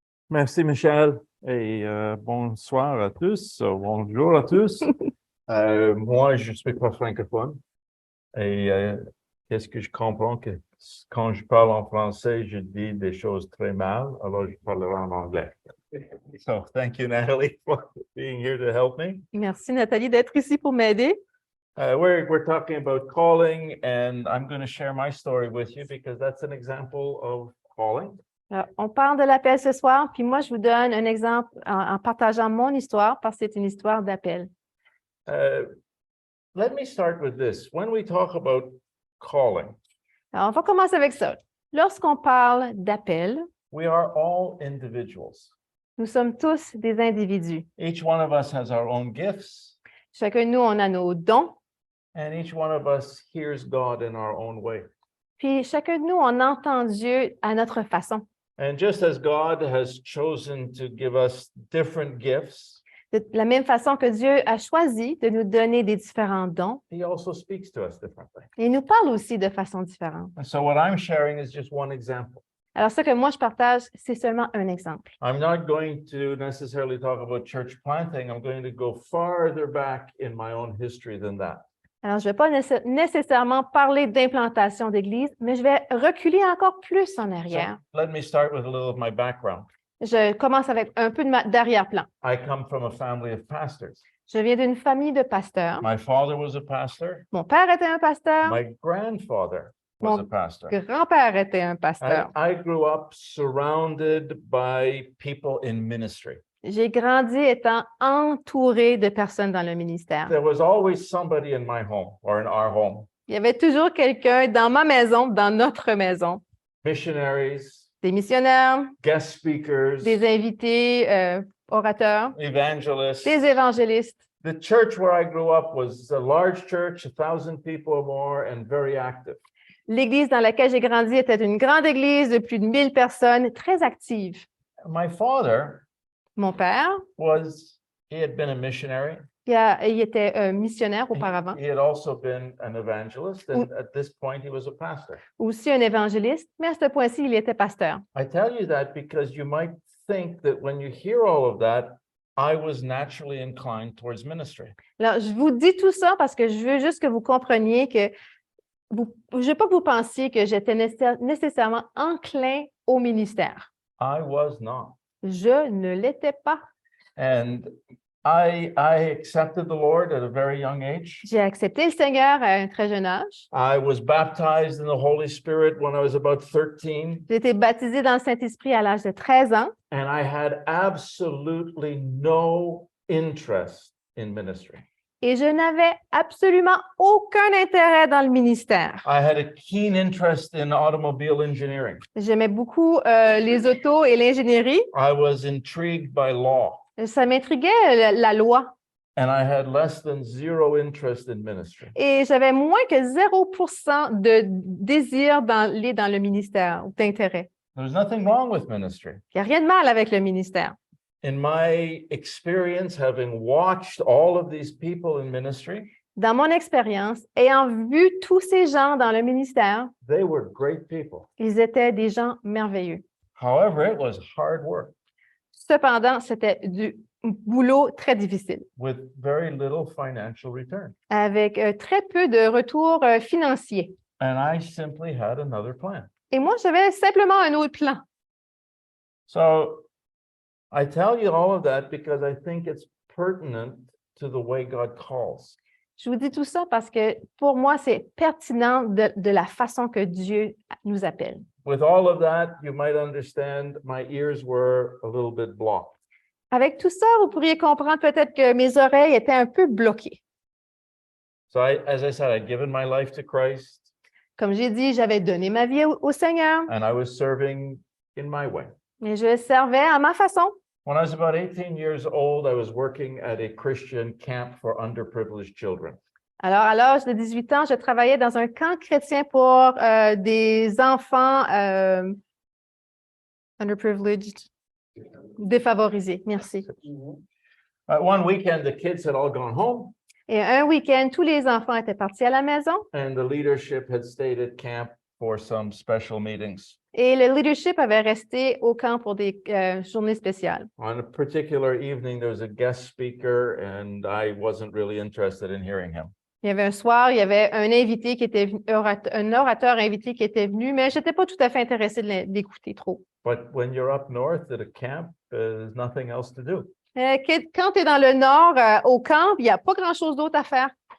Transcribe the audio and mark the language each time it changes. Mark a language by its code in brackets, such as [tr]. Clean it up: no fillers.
[fr] Merci, Michel. Et bonsoir à tous. Bonjour à tous. Moi, je suis pas francophone. Et qu'est-ce que je comprends que quand je parle en français, je dis des choses très mal, alors je parlerai en anglais. [en] So, thank you, Natalie, for being here to help me. [fr] Merci, Nathalie, d'être ici pour m'aider. [en] We're talking about calling, and I'm going to share my story with you because that's an example of calling. [fr] Alors, on parle de l'appel ce soir, puis moi, je vous donne un exemple en partageant mon histoire parce que c'est une histoire d'appel. [en] Let me start with this. When we talk about calling, [fr] Alors, on va commencer avec ça. Lorsqu'on parle d'appel, [en] we are all individuals. [fr] nous sommes tous des individus. [en] Each one of us has our own gifts, [fr] Chacun de nous, on a nos dons, [en] and each one of us hears God in our own way. [fr] puis chacun de nous, on entend Dieu à notre façon. [en] And just as God has chosen to give us different gifts, [fr] De la même façon que Dieu a choisi de nous donner des différents dons, [en] he also speaks to us differently. [fr] il nous parle aussi de façon différente. [en] And so what I'm sharing is just one example. [fr] Alors, ce que moi je partage, c'est seulement un exemple. [en] I'm not going to necessarily talk about church planting. I'm going to go farther back in my own history than that. [fr] Alors, je ne vais pas nécessairement parler d'implantation d'église, mais je vais reculer encore plus en [en] So [fr] arrière. [en] let me start with a little of my background. [fr] Je commence avec un peu d'arrière-plan. [en] I come from a family of pastors. [fr] Je viens d'une famille de pasteurs. [en] My father was a pastor. [fr] Mon père était un pasteur. [en] My grandfather was a pastor. [fr] Grand-père était un pasteur. [en] I grew up surrounded by people in ministry. [fr] J'ai grandi étant entouré de personnes dans le ministère. [en] There was always somebody in my home or in our home. [fr] Il y avait toujours quelqu'un dans ma maison, dans notre maison. [en] Missionaries, [fr] Des missionnaires, [en] guest speakers, [fr] des invités, orateurs, [en] evangelists. [fr] des évangélistes. [en] The church where I grew up was a large church, 1,000 people or more, and very active. [fr] L'église dans laquelle j'ai grandi était une grande église de plus de 1000 personnes, très active. [en] My father [fr] Mon père, [en] he had been a missionary. [fr] il était missionnaire auparavant, [en] He had also been an evangelist, and at this point he was a pastor. [fr] aussi un évangéliste, mais à ce point-ci, il était pasteur. [en] I tell you that because you might think that when you hear all of that, I was naturally inclined towards ministry. [fr] Alors, je vous dis tout ça parce que je veux juste que vous compreniez que je ne veux pas que vous pensiez que j'étais nécessairement enclin au ministère. [en] I was not. [fr] Je ne l'étais pas. [en] And I accepted the Lord at a very young age. [fr] J'ai accepté le Seigneur à un très jeune âge. [en] I was baptized in the Holy Spirit when I was about 13. [fr] J'ai été baptisée dans le Saint-Esprit à l'âge de 13 ans. [en] And I had absolutely no interest in ministry. [fr] Et je n'avais absolument aucun intérêt dans le ministère. [en] I had a keen interest in automobile engineering. [fr] J'aimais beaucoup les autos et l'ingénierie. [en] I was intrigued by law. [fr] Ça m'intriguait, la loi. [en] And I had less than zero interest in ministry. [fr] Et j'avais moins que 0% de désir d'aller dans le ministère ou d'intérêt. [en] There's nothing wrong with ministry. [fr] Il n'y a rien de mal avec le ministère. [en] In my experience, having watched all of these people in ministry, [fr] Dans mon expérience, ayant vu tous ces gens dans le ministère, [en] they were great people. [fr] ils étaient des gens merveilleux. [en] However, it was hard work [fr] Cependant, c'était du boulot très difficile, [en] with very little financial return. [fr] avec très peu de retours financiers. [en] And I simply had another plan. [fr] Et moi, j'avais simplement un autre plan. [en] So I tell you all of that because I think it's pertinent to the way God calls. [fr] Je vous dis tout ça parce que pour moi, c'est pertinent de la façon que Dieu nous appelle. [en] With all of that, you might understand my ears were a little bit blocked. [fr] Avec tout ça, vous pourriez comprendre peut-être que mes oreilles étaient un peu bloquées. [en] So as I said, I'd given my life to Christ [fr] Comme j'ai dit, j'avais donné ma vie au Seigneur, [en] and I was serving in my way. [fr] mais je servais à ma façon. [en] When I was about 18 years old, I was working at a Christian camp for underprivileged children. [fr] Alors, à l'âge de 18 ans, je travaillais dans un camp chrétien pour des enfants underprivileged, défavorisés. Merci. [en] One weekend, the kids had all gone home [fr] Et un week-end, tous les enfants étaient partis à la maison [en] and the leadership had stayed at camp for some special meetings. [fr] et le leadership avait resté au camp pour des journées spéciales. [en] On a particular evening, there was a guest speaker and I wasn't really interested in hearing him. [fr] Il y avait un soir, il y avait un invité qui était un orateur invité qui était venu, mais je n'étais pas tout à fait intéressée de l'écouter trop. [en] But when you're up north at a camp, there's nothing else to do. [fr] Quand tu es dans le nord, au camp, il n'y a pas grand-chose d'autre à faire.